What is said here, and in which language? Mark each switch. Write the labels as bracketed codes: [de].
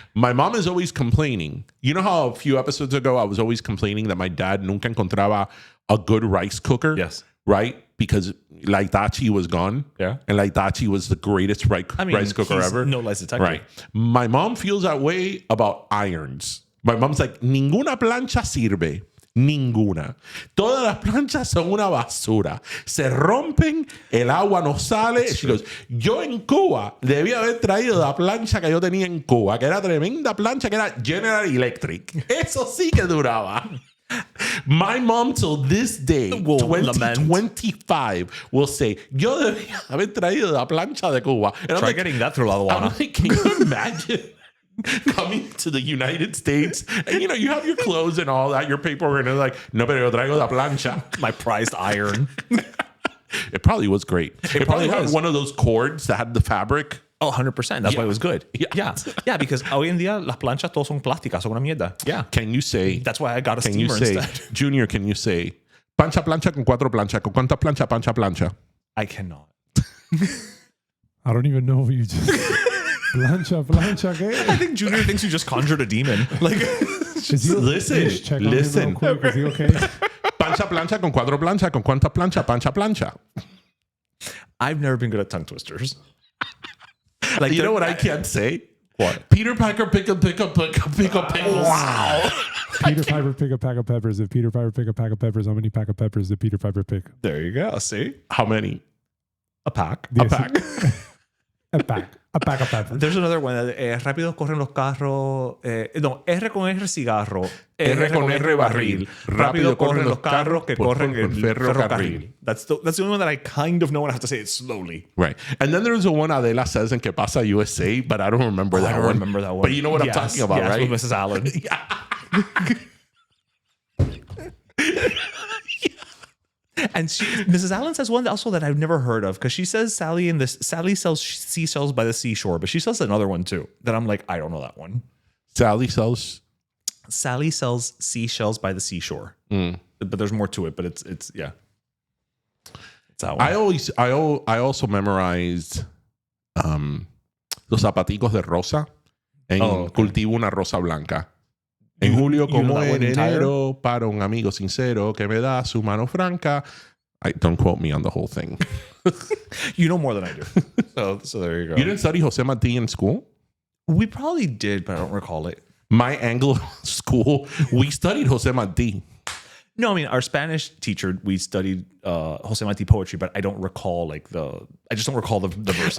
[en] My mom is always complaining. You know how a few episodes ago I was always complaining that my dad [es] nunca encontraba a [en] good rice cooker? Yes. Right? Because like Dachi was gone. Yeah. And like Dachi was the greatest rice cooker ever. No lies detected. Right. My mom feels that way about irons. My mom's like, [es] ninguna plancha sirve. Ninguna. Todas las planchas son una basura. Se rompen, el agua no sale. [en] She goes, [es] yo en Cuba debía haber traído la plancha que yo tenía en Cuba, que era tremenda plancha, que era General Electric. Eso sí que duraba. [en] My mom till this day, 2025, will say, [es] yo debía haber traído la plancha de Cuba. [en] And Try getting that through La Aduana. I'm like, can you imagine coming to the United States and you have your clothes and all that, your paperwork, and they're like, [es] no, pero yo traigo la plancha. [en] My prized iron. It probably was great. It probably had was. one of those cords that had the fabric. Oh, 100%. That's why it was good. Yeah, because [es] hoy en día las planchas todas son plásticas, son una mierda. [en] Yeah. Can you say? That's why I got a Can you steamer say, instead. Junior? Can you say [es] plancha con cuatro plancha con cuánta plancha plancha? [en] I cannot. I don't even know if you just plancha, [es] ¿qué? [en] I think Junior thinks you just conjured a demon. Like, listen. Quick. Is he okay? [es] Plancha con cuatro plancha con cuánta plancha. [en] I've never been good at tongue twisters. Like, you know what I can't say? What? Peter Piper pick up pickles. Wow. Peter Piper pick a pack of peppers. If Peter Piper pick a pack of peppers, how many pack of peppers did Peter Piper pick? There you go. See? How many? A pack. A pack. A pack of peppers. There's another one. [es] Rápido corren los carros. No, R con R cigarro. R con R barril. Rápido corren los carros que corren el ferrocarril. ferrocarril. [en] That's the only one that I kind of know and I have to say it slowly. Right. And then there's the one Adela says in Que Pasa USA, but I don't remember that one. I don't remember that one. But you know what I'm talking about, yes, right? With Mrs. Allen. And Mrs. Allen says one also that I've never heard of because she says Sally sells seashells by the seashore, but she sells another one too that I'm like, I don't know that one. Sally sells seashells by the seashore, but there's more to it. But it's yeah, it's that one. I also memorized [es] los zapaticos de rosa en Cultivo una rosa blanca. En julio como en enero para un amigo sincero que me da su mano franca. [en] Don't quote me on the whole thing. You know more than I do. So there you go. You didn't study Jose Marti in school? We probably did, but I don't recall it. My Anglo school, we studied Jose Marti. No, I mean, our Spanish teacher, we studied Jose Marti poetry, but I don't recall I just don't recall the verses.